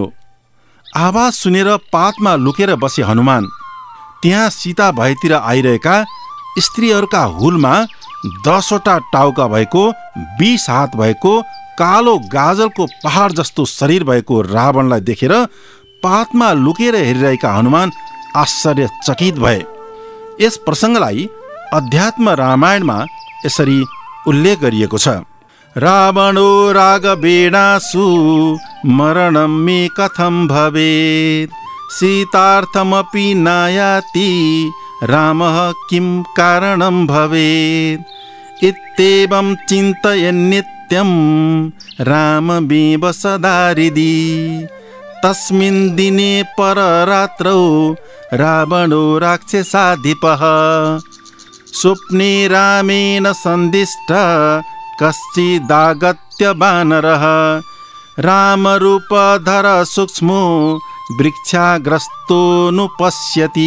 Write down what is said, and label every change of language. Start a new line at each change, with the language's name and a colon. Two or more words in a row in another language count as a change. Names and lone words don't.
Nepali: आवाज सुनेर पातमा लुकेर बसे हनुमान त्यहाँ सीता भएतिर आइरहेका स्त्रीहरूका हुलमा 10वटा टाउका भएको 20 हात भएको कालो गाजलको पहाड जस्तो शरीर भएको रावणलाई देखेर पातमा लुकेर हेरिरहेका हनुमान आश्चर्यचकित भए। यस प्रसङ्गलाई अध्यात्म रामायणमा यसरी उल्लेख गरिएको छ।
Sanskrit: रावणो रागवेणासु मरणं मे कथं भवेत् सीतार्थमपि नायाति रामः किं कारणं भवेत् इत्येवं चिन्तयन् नित्यं राममेव सदा हृदि तस्मिन् दिने पररात्रौ रावणो राक्षसाधिपः स्वप्ने रामेण सन्दिष्ट कश्चिदागत्य वानरः रामरूपधर सूक्ष्मो वृक्षाग्रस्तोऽनुपश्यति।